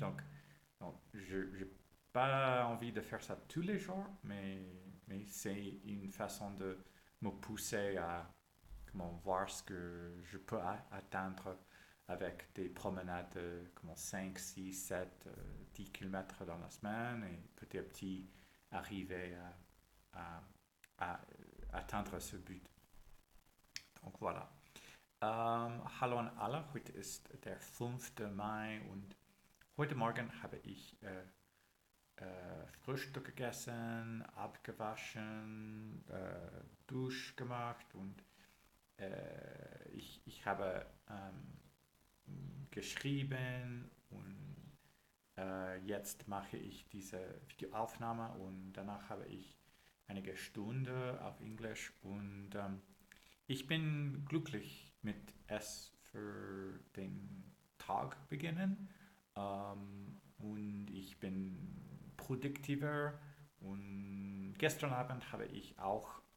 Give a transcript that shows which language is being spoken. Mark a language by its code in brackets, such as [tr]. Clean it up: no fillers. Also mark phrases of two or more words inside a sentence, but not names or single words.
[fr] Donc je n'ai pas envie de faire ça tous les jours, mais c'est une façon de me pousser à comment voir ce que je peux atteindre avec des promenades de comment 5, 6, 7, 10 km dans la semaine et petit à petit arriver à, à atteindre ce but. Donc voilà. [de] Hallo an alle, heute ist der 5. Mai und heute Morgen habe ich Frühstück gegessen, abgewaschen, Dusch gemacht und ich habe geschrieben und jetzt mache ich diese Videoaufnahme und danach habe ich einige Stunden auf Englisch und ich bin glücklich mit es für den Tag beginnen und ich bin produktiver und gestern Abend habe ich auch